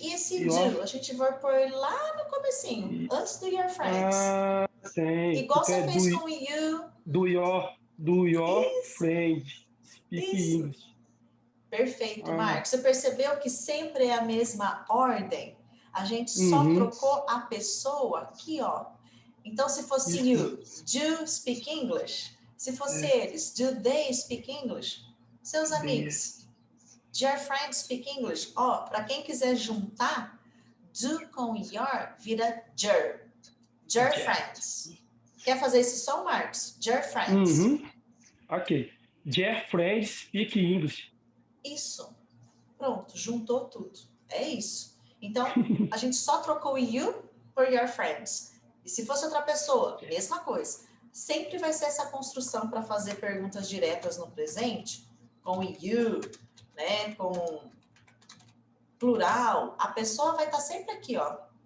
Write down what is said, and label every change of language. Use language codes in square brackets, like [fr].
[pt] E esse do, a gente vai pôr lá no comecinho, antes do your friends. Sim. Igual você fez com o you. [en] Do your friend speak English. [pt] Perfeito, Marcos. Você percebeu que sempre é a mesma ordem? A gente só trocou a pessoa aqui, ó. Então, se fosse you, [en] do speak English. [pt] Se fosse eles, [en] do they speak English? [pt] Seus amigos, [en] do your friends speak English? [pt] Ó, para quem quiser juntar, do com your vira your. Your friends. Quer fazer esse som, Marcos? [en] Your friends. Ok. Your friends speak English. [pt] Isso. Pronto, juntou tudo. É isso. Então, a gente só trocou o you por your friends. E se fosse outra pessoa, mesma coisa. Sempre vai ser essa construção para fazer perguntas diretas no presente, com o you, né, com plural. A pessoa vai estar sempre aqui, ó.